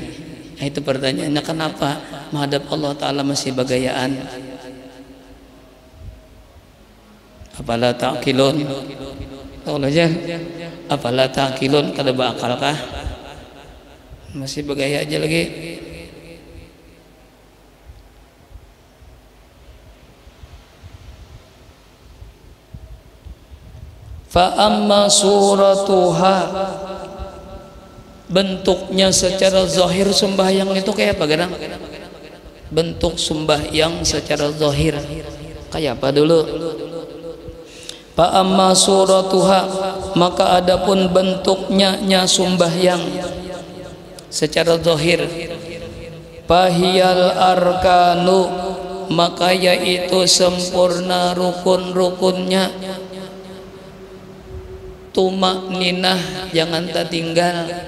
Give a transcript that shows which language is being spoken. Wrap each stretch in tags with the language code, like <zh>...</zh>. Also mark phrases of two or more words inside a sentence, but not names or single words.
<bjn>Nah itu pertanyaannya, kenapa menghadap Allah Ta'ala masih bagayaan.</bjn> <ar>أفلا تعقلون,</ar> <bjn>tahu aja.</bjn> <ar>أفلا تعقلون,</ar> <bjn>kada bakal kah? Masih bagaya aja lagi.</bjn> <ar>فأما صورتها,</ar> <bjn>bentuknya secara zahir sembahyang itu kayak apa gadang? Bentuk sembahyang secara zahir kayak apa dulu?</bjn> <ar>فأما صورتها,</ar> <bjn>maka adapun bentuknya sembahyang secara zahir,</bjn> <ar>فهي الأركان,</ar> <bjn>maka yaitu sempurna rukun-rukunnya. Tumak ninah, jangan tertinggal.</bjn>